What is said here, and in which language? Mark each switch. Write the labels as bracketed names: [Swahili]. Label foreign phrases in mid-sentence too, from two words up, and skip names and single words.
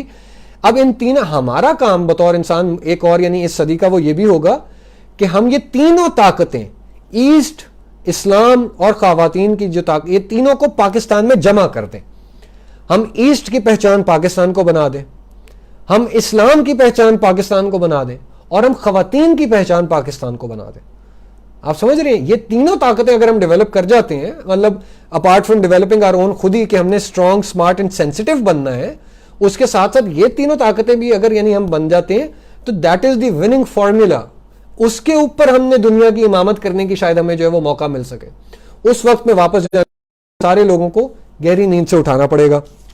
[Urdu] اب ان تین یہ کام بطور انسان ایک اور یعنی اس صدی کا وہ یہ بھی ہوگا کہ ہم یہ تینوں طاقتیں, ایسٹ, اسلام اور خواتین کی جو طاقت, یہ تینوں کو پاکستان میں جمع کر دیں. ہم ایسٹ کی پہچان پاکستان کو بنا دیں, ہم اسلام کی پہچان پاکستان کو بنا دیں, اور ہم خواتین کی پہچان پاکستان کو بنا دیں. آپ سمجھ رہے ہیں؟ یہ تینوں طاقتیں اگر ہم ڈیولپ کر جاتے ہیں, مطلب [English] apart from developing our own, [Urdu] خود ہی کہ ہم نے [English] strong, smart and sensitive [Urdu] بننا ہے, اس کے ساتھ ساتھ یہ تینوں طاقتیں بھی اگر یعنی ہم بن جاتے ہیں تو [English] that is the winning formula. [Urdu] اس کے اوپر ہم نے دنیا کی امامت کرنے کی شاید ہمیں جو ہے وہ موقع مل سکے. اس وقت میں واپس سارے لوگوں کو گہری نیند سے اٹھانا پڑے گا.